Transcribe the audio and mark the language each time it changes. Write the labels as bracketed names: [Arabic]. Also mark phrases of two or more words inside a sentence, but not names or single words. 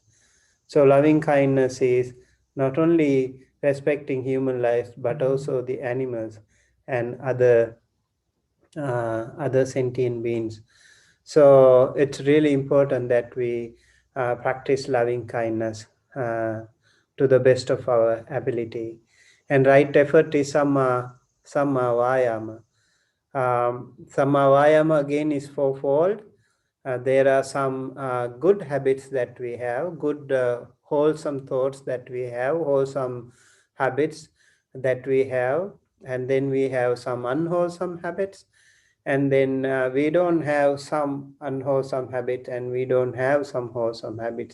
[English] So loving kindness is not only respecting human lives but also the animals and other sentient beings. So it's really important that we practice loving kindness to the best of our ability. And right effort is [Pali] samma vayama. Samma vayama [English] again is fourfold. There are some good habits that we have, good wholesome thoughts that we have, wholesome habits that we have, and then we have some unwholesome habits, and then we don't have some unwholesome habit, and we don't have some wholesome habits.